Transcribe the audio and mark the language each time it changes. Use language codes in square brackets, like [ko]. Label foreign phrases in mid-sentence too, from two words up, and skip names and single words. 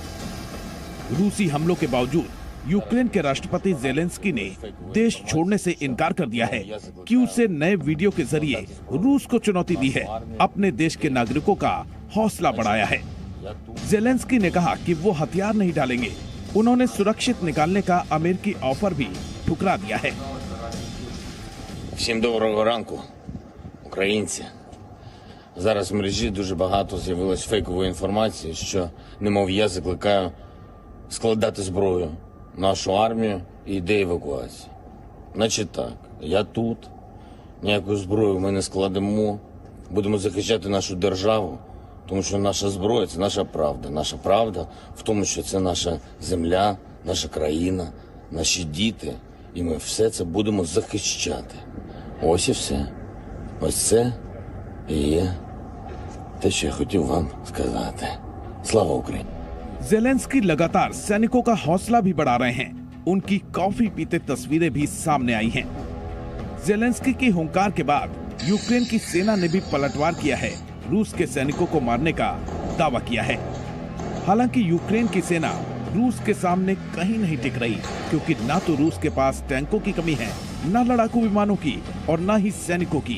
[hi] रूसी हमलों के बावजूद यूक्रेन के राष्ट्रपति जेलेंस्की ने देश छोड़ने से इनकार कर दिया है। कीव से नए वीडियो के जरिए रूस को चुनौती दी है, अपने देश के नागरिकों का हौसला बढ़ाया है। जेलेंस्की ने कहा कि वो हथियार नहीं डालेंगे। उन्होंने सुरक्षित निकालने का अमेरिकी ऑफर भी ठुकरा दिया है। [uk] Всім доброго ранку, українці. Зараз в мережі дуже багато з'явилось фейкової інформації, що, немов я закликаю складати зброю нашу армію і йде евакуація. Значить так, я тут, ніяку зброю ми не складемо, будемо захищати нашу державу, тому що наша зброя – це наша правда. Наша правда в тому, що це наша земля, наша країна, наші діти, і ми все це будемо захищати. Ось і все. Ось це і є те, що я хотів вам сказати. Слава Україні! [hi] जेलेंस्की लगातार सैनिकों का हौसला भी बढ़ा रहे हैं। उनकी कॉफी पीते तस्वीरें भी सामने आई हैं। जेलेंस्की की हुंकार के बाद यूक्रेन की सेना ने भी पलटवार किया है, रूस के सैनिकों को मारने का दावा किया है। हालांकि यूक्रेन की सेना रूस के सामने कहीं नहीं टिक रही, क्योंकि ना तो रूस के पास टैंकों की कमी है, न लड़ाकू विमानों की और न ही सैनिकों की।